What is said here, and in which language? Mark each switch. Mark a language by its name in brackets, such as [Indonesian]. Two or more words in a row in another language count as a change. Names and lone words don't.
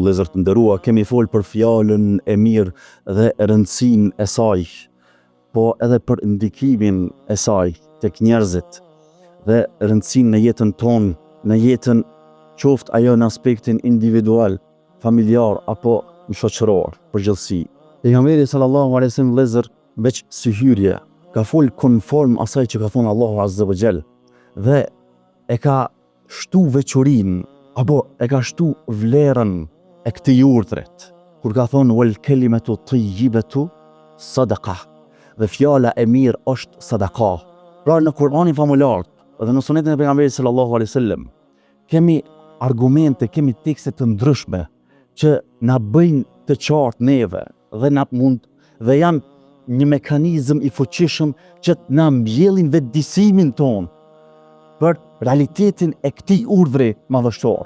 [Albanian] Vëllezër të nderuar, kemi folur për fjalën e mirë dhe rëndësinë e saj, po edhe për ndikimin e saj tek njerëzit dhe rëndësinë në jetën tonë, në jetën qoftë ajo në aspektin individual, familjar apo në shoqëror, përgjithësi. Pejgamberi [Arabic] صلى الله عليه وسلم, [Albanian] vëllezër, veç si hyrje ka fol konform asaj që ka thonë Allahu [Arabic] عز وجل, [Albanian] dhe e ka shtu veçorinë apo e ka shtu vlerën e këtij urdhrit, kur ka thonë [Arabic] والكلمة الطيبة صدقة, [Albanian] dhe fjala e mirë është sadaka. Pra në Kur'anin famullar dhe në sunetin e pejgamberit [Arabic] صلى الله عليه وسلم [Albanian] kemi argumente, kemi tekste të ndryshme që na bëjnë të qartë neve dhe na mund dhe janë një mekanizëm i fuqishëm që na mbjellin vetëdijsimin ton për realitetin e këtij urdhri madhështor.